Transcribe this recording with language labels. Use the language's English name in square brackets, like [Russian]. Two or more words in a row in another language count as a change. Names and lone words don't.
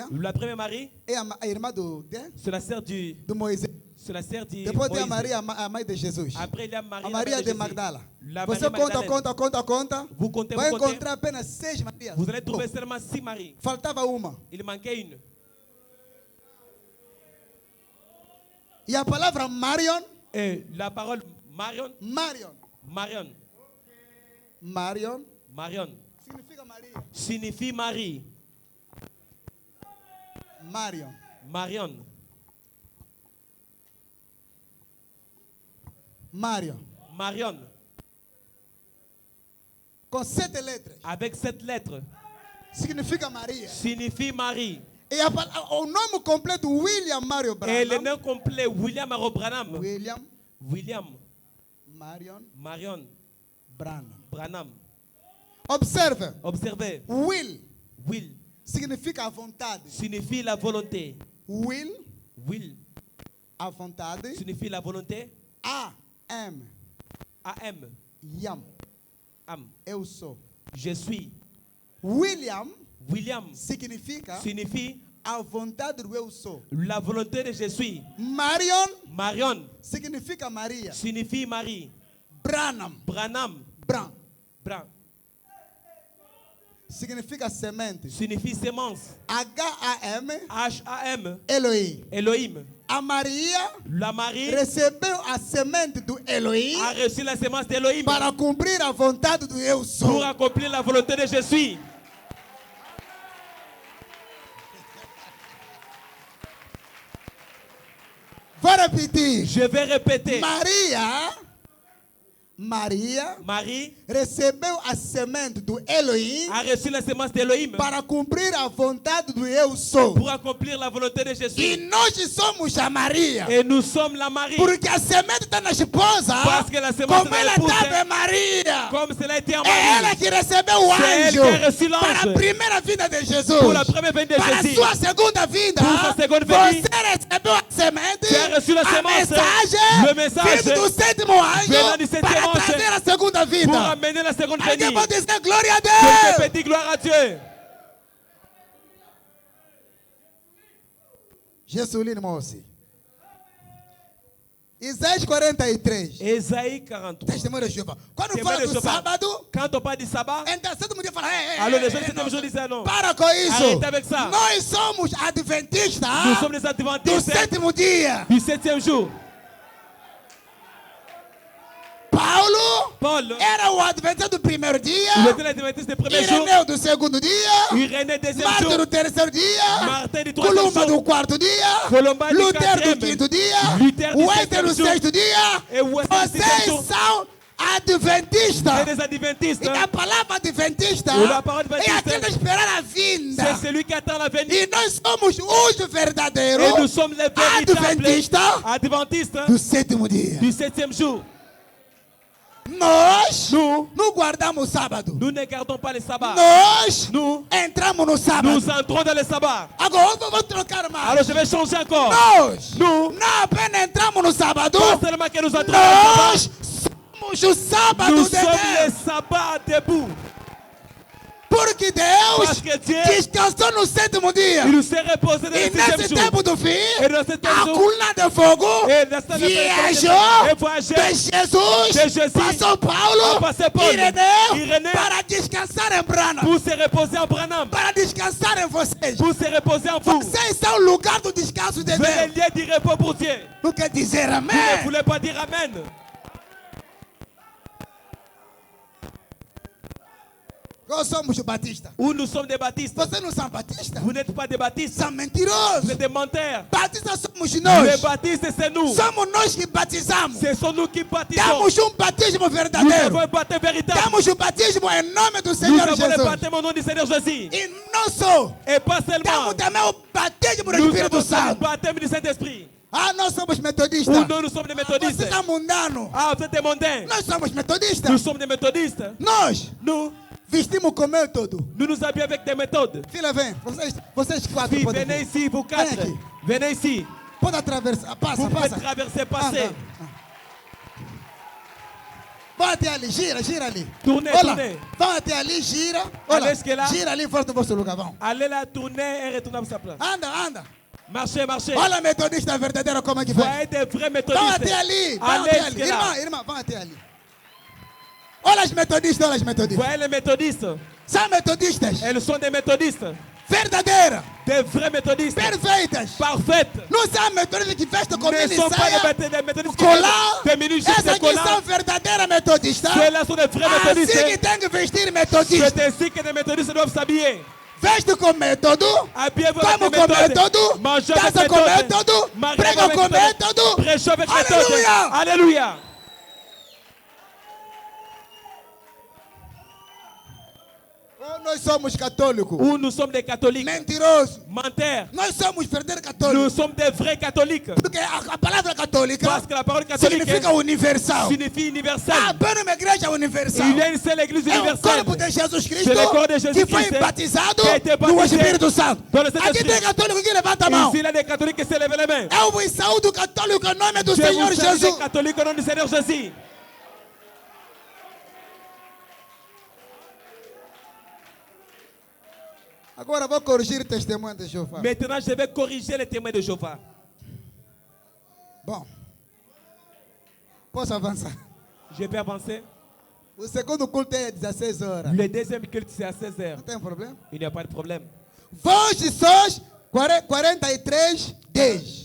[French] La première Marie, [Portuguese] é a irmã [French] c'est la sœur [Portuguese] do Moisés. [French] C'est la sœur de [Portuguese] Depois tem a [French] Moïse. [Portuguese] Maria, a mãe de Jesus. [French] Après, il y a Marie, [Portuguese] A Maria [French] la de mère Magdala. La [Portuguese] Você [French] Marie [Portuguese] conta. [French] Magdalene. Vous comptez, [Portuguese] Vai [French] vous comptez. [Portuguese] encontrar apenas 6 Marias. [French] Vous allez trouver seulement 6 Maries. [Portuguese] Faltava uma. [French] Il manquait une. [Portuguese] E a palavra Marion. [French] Et la parole Marion. Marion. Marion. Marion. Marion. [Portuguese] Significa Maria. [French] Signifie Marie. Marion. Marion. Marion. Marion. [Portuguese] Com 7 letras. [French] Avec 7 lettres. [Portuguese] Significa Maria. [French] Signifie Marie. [Portuguese] E o nome completo William Mario Branham. [French] Et le nom complet William Maro Branham. William Marion [Portuguese] Branham. Observe. [French] Observez. [Portuguese] Will significa a vontade. [French] Signifie la volonté. [Portuguese] Will a vontade. [French] Signifie la volonté. [Portuguese] Am. Eu sou. [French] Je suis. [Portuguese] William [French] signifie [Portuguese] a vontade do eu sou. [French] La volonté de je suis. [Portuguese] Marion significa Maria. [French] Signifie Marie. [Portuguese] Branham significa semente. [French] Signifie semence. [Portuguese] H-A-M. Elohim. A Maria, [French] la Marie, [Portuguese] recebeu a semente do Elohim. [French] A reçu la semence d'Elohim. [Portuguese] Para cumprir a vontade do eu sou. [French] Pour accomplir la volonté de je suis. [Portuguese] Vou repetir. [French] Je vais répéter. [Portuguese] Marie recebeu a semente do Elohim. [French] A reçu la semence d'Elohim. [Portuguese] Para cumprir a vontade do eu sou. [French] Pour accomplir la volonté de Jesus. [Portuguese] E nós somos a Maria. [French] Et nous sommes la Marie. [Portuguese] Porque a semente está na esposa. [French] Parce que la semence [Portuguese] como ela estava em Maria. [French] Comme cela a été en Marie. [Portuguese] É ela que recebeu o anjo. [French] Elle qui a reçu l'ange. [Portuguese] Para a primeira vinda de Jesus. [French] Pour la première venue de [Portuguese] para [French] Jésus. [Portuguese] Para a sua segunda vinda. [French] Pour sa seconde venue. [Portuguese] Você recebeu a semente. [French] Tu as reçu la semence. [Portuguese] Mensagem. [French] Le message. [Portuguese] Vindo do sétimo anjo. [French] Venant du septième ange. [Portuguese] Para trazer a segunda vida. [French] Pour amener la seconde venue. [Portuguese] Alguém pode dizer glória a Deus. [French] Je te dis gloire à Dieu. Jesuline Mosi. [Portuguese] Isaías 43. [French] Isaïe 43. [Portuguese] Testemunho de Jeová. Quando fala do sábado. [French] Quand on parle du sabbat. [Portuguese] Então todo mundo fala. [French] Alors les gens septième jour disent non. [Portuguese] Para com isso. [French] Arrête avec ça. [Portuguese] Nós somos adventistas. [French] Nous sommes des adventistes. [Portuguese] Do sétimo dia. [French] Du septième jour. [Portuguese] Paulo era o adventista do primeiro dia. [French] Il était l'adventiste du premier jour. [Portuguese] Ireneu do segundo dia. [French] Irénée deuxième jour. [Portuguese] Martin do terceiro dia. [French] Martin du troisième jour. [Portuguese] Columba do quarto dia. [French] Columba du [Portuguese] Lutero [French] quatrième. [Portuguese] do quinto dia. [French] Luther du [Portuguese] Wesley do sexto dia. [French] Et Wesley du septième jour. [Portuguese] Vocês são adventistas. [French] C'est des adventistes. [Portuguese] E a palavra adventista é aquele de esperar a vinda. [French] C'est celui qui attend la venue. [Portuguese] E nós somos os verdadeiros [French] Et nous sommes les véritables adventistes [Portuguese] do sétimo dia. [French] Du septième jour. [Portuguese] Nós não guardamos o sábado. [French] Nous ne gardons pas le sabbat. [Portuguese] Nós entramos no sábado. [French] Nous entrons dans le sabbat. [Portuguese] Agora vamos trocar mais. [French] Alors je vais changer encore. [Portuguese] Nós não apenas entramos no sábado. [French] Pas seulement que nous entrons no [Portuguese] sabbat. Nós somos o sábado [French] nous de sommes [Portuguese] Deus. [French] le sabbat debout. [Portuguese] Porque Deus descansou no sétimo dia. [French] Il s'est reposé dans le [Portuguese] e nesse tempo do fim, a coluna de fogo viajou de Jesus para São Paulo, Ireneu, para descansar em Branham. [French] Pour se reposer en Branham. [Portuguese] Para descansar em vocês. [French] Pour se reposer en vous. [Portuguese] Vocês são o lugar do descanso de Deus. [French] C'est le lieu du repos pour Dieu. [Portuguese] Não quer dizer amém? [French] Vous ne voulez pas dire amen? [Portuguese] Nós somos batistas. [French] Ou nous sommes des baptistes. [Portuguese] Vocês não são batistas? [French] Vous n'êtes pas des baptistes. [Portuguese] São mentirosos. [French] Vous êtes des menteurs. [Portuguese] Batistas somos nós. [French] Les baptistes, c'est nous. [Portuguese] Somos nós que batizamos. [French] Ce sont nous qui baptisons. [Portuguese] Temos batismo [French] Nous [Portuguese] verdadeiro. [French] avons un baptême véritable. [Portuguese] Temos batismo em nome do [French] Nous [Portuguese] Senhor [French] avons le [Portuguese] Jesus. [French] baptême au nom du Seigneur Jésus. [Portuguese] E não só. [French] Et pas seulement. [Portuguese] Temos também o batismo do [French] Nous [Portuguese] Espírito [French] avons le [Portuguese] Santo. [French] baptême du Saint-Esprit. [Portuguese] Ah, nós somos metodistas. [French] Ou non, nous sommes des méthodistes. [Portuguese] Vocês são mundanos. [French] Ah, vous êtes des mondains. [Portuguese] Nós somos metodistas. [French] Nous sommes des méthodistes. [Portuguese] Nós vestimos com método. [French] Nous nous habillons avec des méthodes. [Portuguese] Filha, vem. Vocês quatro. [French] Filles, venez ici, vous quatre. Venez ici. [Portuguese] Pode traversar. Passa, [French] Vous [Portuguese] passa. [French] pouvez traverser, passer. [Portuguese] Vai até ali, gira, gira ali. [French] Tournez, [Portuguese] Olha, [French] tournez. [Portuguese] vão até ali, gira. [French] Allez [Portuguese] Olha, [French] jusque là. [Portuguese] gira ali, volta para o seu lugar, vão. [French] Allez là, tournez et retournez à sa place. [Portuguese] Anda, anda. [French] Marchez, marchez. [Portuguese] Olha a metodista verdadeira como é que [French] Voyez [Portuguese] vai. [French] des vrais [Portuguese] Vão [French] méthodistes. [Portuguese] até ali, vão [French] Allez [Portuguese] até ali. [French] jusque là. [Portuguese] Irmã, irmã, vão até ali. Olha as metodistas, olha as metodistas. [French] Voyez les méthodistes. [Portuguese] São metodistas [French] Elles sont des méthodistes. [Portuguese] verdadeiras, [French] Des vrais méthodistes. [Portuguese] perfeitas. [French] Parfaites. [Portuguese] Não são metodistas que vestem com [French] Ne [Portuguese] mini [French] sont pas [Portuguese] saia, [French] des méthodistes qui [Portuguese] colar. [French] des minijupes, [Portuguese] Essas [French] des [Portuguese] aqui são [French] collants. [Portuguese] verdadeiras metodistas. [French] Ceux-là sont des vrais [Portuguese] Assim [French] méthodistes. [Portuguese] que tem que vestir metodista. [French] C'est ainsi que les méthodistes doivent s'habiller. [Portuguese] Veste com método, [French] Habillez-vous avec [Portuguese] como [French] des [Portuguese] com [French] méthodes. [Portuguese] método, [French] Mangez avec [Portuguese] dança com [French] méthode. [Portuguese] método, [French] Mariez [Portuguese] prega [French] avec [Portuguese] com [French] méthode. [Portuguese] método. [French] Prêchez avec méthode. Alléluia. Alléluia. [Portuguese] Oh, nós somos católicos. [French] Ou nous sommes des catholiques. [Portuguese] Mentirosos. [French] Menteurs. [Portuguese] Nós somos verdadeiros [French] Nous [Portuguese] católicos. [French] sommes des vrais catholiques. [Portuguese] Porque a palavra católica [French] Parce que la parole catholique [Portuguese] significa universal. [French] signifie universel. [Portuguese] Apenas uma igreja universal. [French] Il y a une seule église [Portuguese] É o [French] universelle. [Portuguese] corpo de Jesus Cristo [French] C'est le corps de Jesus [Portuguese] que foi [French] Christ [Portuguese] batizado [French] qui a été [Portuguese] no [French] baptisé [Portuguese] Espírito Santo. [French] dans le [Portuguese] Aqui [French] Saint-Esprit. [Portuguese] tem católico que levanta a mão. [French] Ici, il y a des catholiques qui se lèvent les mains. [Portuguese] Eu vos saúdo católico em nome do [French] Je [Portuguese] Senhor [French] vous salue [Portuguese] Jesus. [French] les catholiques au nom du Seigneur Jésus. [Portuguese] Agora vou corrigir o testemunho de Jeová. [French] Maintenant, je vais corriger les témoins de Jéhovah. [Portuguese] Bom, posso avançar? [French] Je vais avancer. [Portuguese] O segundo culto é às 16 horas. [French] Le deuxième culte, c'est à 16h. [Portuguese] Não tem problema? [French] Il n'y a pas de problème. [Portuguese] Vós sois 43, 10.